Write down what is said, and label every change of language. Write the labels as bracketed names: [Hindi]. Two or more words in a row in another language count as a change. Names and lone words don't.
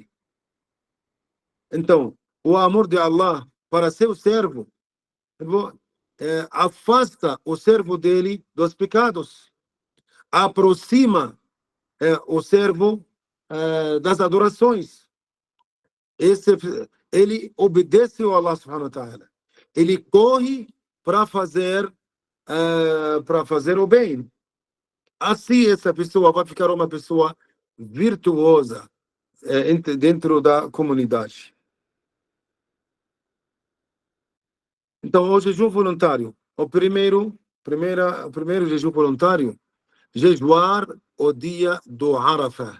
[Portuguese] Então, o amor de Allah para seu servo afasta o servo dele dos pecados, aproxima o servo das adorações. Ele obedece ao [Arabic] الله سبحانه وتعالى. [Portuguese] Ele corre para fazer o bem. Assim essa pessoa vai ficar uma pessoa virtuosa dentro da comunidade. Então, o jejum voluntário, o primeiro jejum voluntário, jejuar o dia do Arafah.